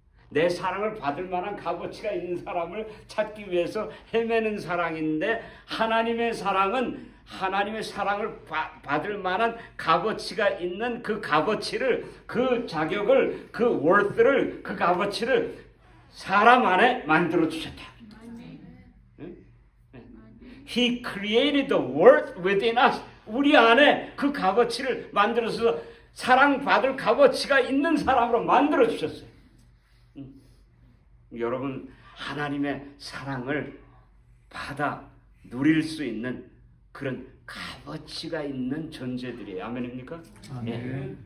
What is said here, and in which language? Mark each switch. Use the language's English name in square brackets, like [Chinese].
[Korean] 내 사랑을 받을 만한 값어치가 있는 사람을 찾기 위해서 헤매는 사랑인데 하나님의 사랑은 하나님의 사랑을 받을 만한 값어치가 있는 그 값어치를 그 자격을 그 worth를 그 값어치를 사람 안에 만들어 주셨다. [English] He created the worth within us. [Korean] 우리 안에 그 값어치를 만들어서 사랑받을 값어치가 있는 사람으로 만들어 주셨어요. 여러분 하나님의 사랑을 받아 누릴 수 있는 그런 값어치가 있는 존재들이에요. 아멘입니까? 네.